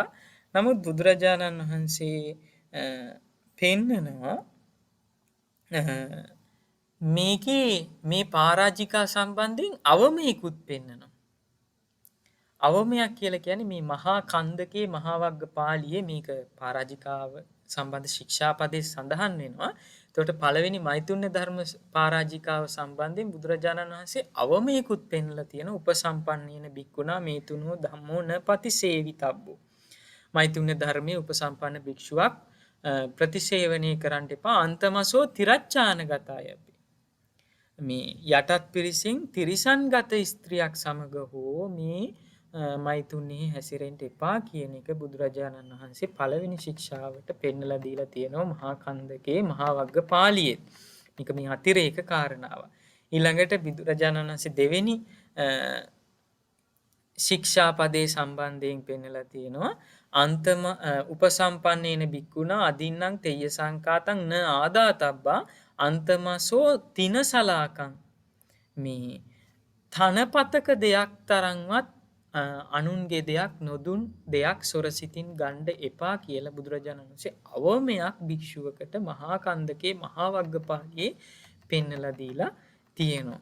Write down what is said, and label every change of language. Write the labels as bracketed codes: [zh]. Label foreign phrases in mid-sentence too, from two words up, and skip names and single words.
[si] නමුත් බුදුරජාණන් වහන්සේ පෙන්නනවා මේකේ මේ පරාජිකා සම්බන්ධයෙන් අවමයකුත් පෙන්නනවා. අවමයක් කියලා කියන්නේ මේ මහා කන්දකේ මහා වග්ගපාළියේ මේක පරාජිකාව සම්බන්ධ ශික්ෂාපදයේ සඳහන් වෙනවා. එතකොට පළවෙනි මෛතුන්‍ය ධර්ම පරාජිකාව සම්බන්ධයෙන් බුදුරජාණන් වහන්සේ අවමයකුත් පෙන්ලා තියෙන [pi] උපසම්පන්නේන බික්කුණා මේ තුනෝ ධම්මෝ න පතිසේවිතබ්බෝ. [si] මෛතුන්‍ය ධර්මයේ උපසම්පන්න භික්ෂුවක් ප්‍රතිසේවනය කරන්න එපා. [pi] අන්තමසෝ තිරච්ඡානගතය. [si] මේ යටත් පිරිසින් තිරිසන්ගත ස්ත්‍රියක් සමග හෝ මේ මෛතුන්හි හැසිරෙන්න එපා කියන එක බුදුරජාණන් වහන්සේ පළවෙනි ශික්ෂාවට පෙන්වලා දීලා තියෙනවා මහා කන්දකේ මහා වග්ගපාළියේ. මේක මේ අතිරේක කාරණාව. ඊළඟට බුදුරජාණන් වහන්සේ දෙවෙනි ශික්ෂාපදේ සම්බන්ධයෙන් පෙන්වලා තියෙනවා [pi] අන්තම උපසම්පන්නේන බික්කුණා අදින්නම් තෙය්‍ය සංකාතං න ආදාතබ්බා අන්තමසෝ තිනසලාකං. [si] මේ තනපතක දෙයක් තරම්වත් අනුන්ගේ දෙයක් නොදුන් දෙයක් සොරසිතින් ගණ්ඩ එපා කියලා බුදුරජාණන් වහන්සේ අවමයක් භික්ෂුවකට මහා කන්දකේ මහා වග්ගපාළියේ පෙන්වලා දීලා තියෙනවා.